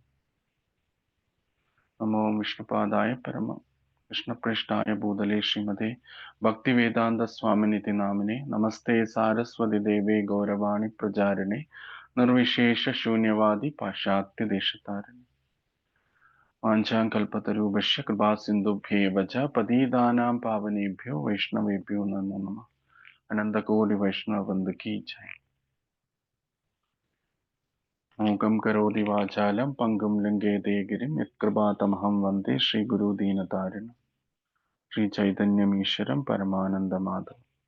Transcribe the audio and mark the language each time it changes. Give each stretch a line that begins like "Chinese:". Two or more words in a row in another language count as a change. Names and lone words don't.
Sanskrit: നമോ വിഷ്ണുപാദായ പരമ കൃഷ്ണപ്രേഷ്ഠായ ഭൂതലേ ശ്രീമതേ ഭക്തിവേദാന്ത സ്വാമിനിതി നാമിനെ, നമസ്തേ സാരസ്വതി ദേവേ ഗൗരവാണി പ്രചാരിണേ, നിർവിശേഷ ശൂന്യവാദി പാശ്ചാത്യ ദേശതാരിണി. വാഞ്ചാം കൽപതരൂപശ്ച കൃപാ സിന്ധുഭ്യേവ ച പതിതാനാം പാവനേഭ്യോ വൈഷ്ണവേഭ്യോ നമോ നമഃ.
Hindi: अनंतकोटि वैष्णव वृंद की जय.
Sanskrit: മൂകം കരോതി വാചാലം പങ്കും ലംഘയതേ ഗിരിം യത്കൃപാതമഹം വന്ദേ ശ്രീഗുരുദീനതാരിണം. ശ്രീ ചൈതന്യമീശ്വരം പരമാനന്ദമാധവം.